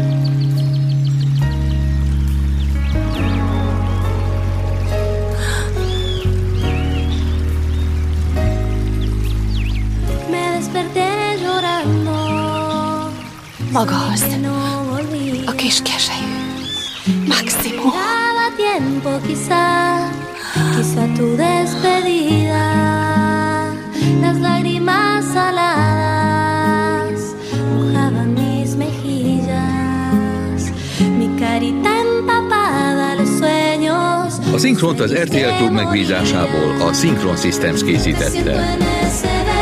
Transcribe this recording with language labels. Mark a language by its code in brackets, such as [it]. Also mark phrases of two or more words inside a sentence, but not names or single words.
[hu] Maga az, a kis keselyű Maximo. [es] Quizá tu despedida, las lágrimas saladas mojaban mis mejillas, mi carita empapada, los sueños. [hu] A szinkront az RTL Klub megbízásából a Synchron Systems készítette.